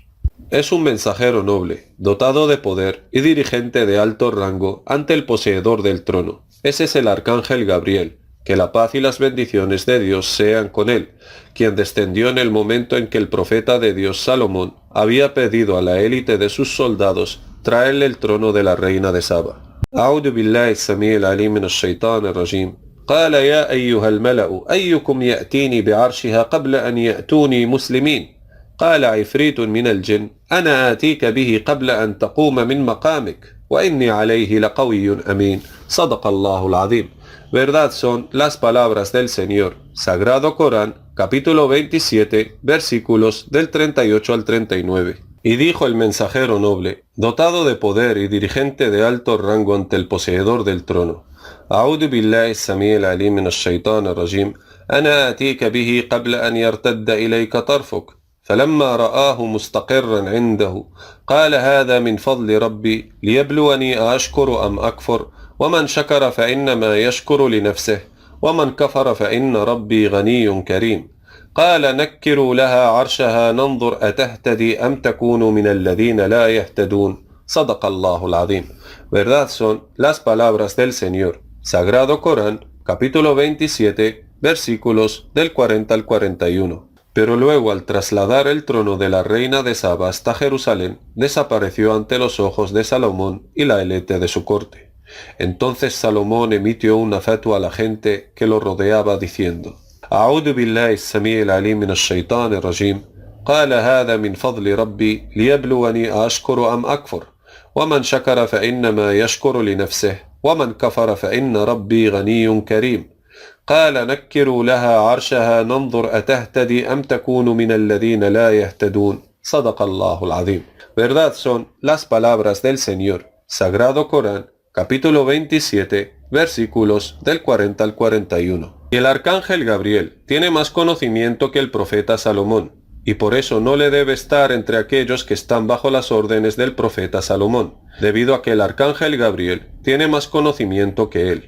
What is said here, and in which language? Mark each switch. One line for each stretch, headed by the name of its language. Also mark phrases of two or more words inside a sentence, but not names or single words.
Spanish: Es un mensajero noble, dotado de poder y dirigente de alto rango ante el poseedor del trono. Ese es el arcángel Gabriel, que la paz y las bendiciones de Dios sean con él, quien descendió en el momento en que el profeta de Dios Salomón había pedido a la élite de sus soldados traerle el trono de la reina de Saba.
Arabic: أعوذ بالله السميع العليم من الشيطان الرجيم قال يا أيها الملأ أيكم يأتيني بعرشها قبل أن يأتوني مسلمين قال عفريت من الجن أنا آتيك به قبل أن تقوم من مقامك وإني عليه لقوي أمين صدق الله العظيم.
Spanish: Verdad son las palabras del Señor, Sagrado Corán, capítulo 27, versículos del 38 al 39. Y dijo el mensajero noble, dotado de poder y dirigente de alto rango ante el poseedor del trono:
Arabic: أعوذ بالله السميع العليم من الشيطان الرجيم أنا آتيك به قبل أن يرتد إليك طرفك فلما رآه مستقرا عنده قال هذا من فضل ربي ليبلوني أشكر أم أكفر ومن شكر فإنما يشكر لنفسه ومن كفر فإن ربي غني كريم قال نكروا لها عرشها ننظر أتهتدي أم تكون من الذين لا يهتدون صدق الله العظيم.
Spanish: Verdad son las palabras del Señor, Sagrado Corán, capítulo 27, versículos del 40 al 41. Pero luego, al trasladar el trono de la reina de Saba hasta Jerusalén, desapareció ante los ojos de Salomón y la élite de su corte. Entonces Salomón emitió una fatwa a la gente que lo rodeaba diciendo:
Arabic: أعوذ بالله السميع العليم من الشيطان الرجيم قال هذا من فضل ربي ليبلوني أشكر أم أكفر ومن شكر فإنما يشكر لنفسه ومن كفر فإن ربي غني كريم قال نكروا لها عرشها ننظر أتهتدي أم تكون من الذين لا يهتدون صدق الله العظيم.
Spanish: Verdad son las palabras del Señor, Sagrado Corán, capítulo 27, versículos del 40 al 41. Y el arcángel Gabriel tiene más conocimiento que el profeta Salomón, y por eso no le debe estar entre aquellos que están bajo las órdenes del profeta Salomón, debido a que el arcángel Gabriel tiene más conocimiento que él.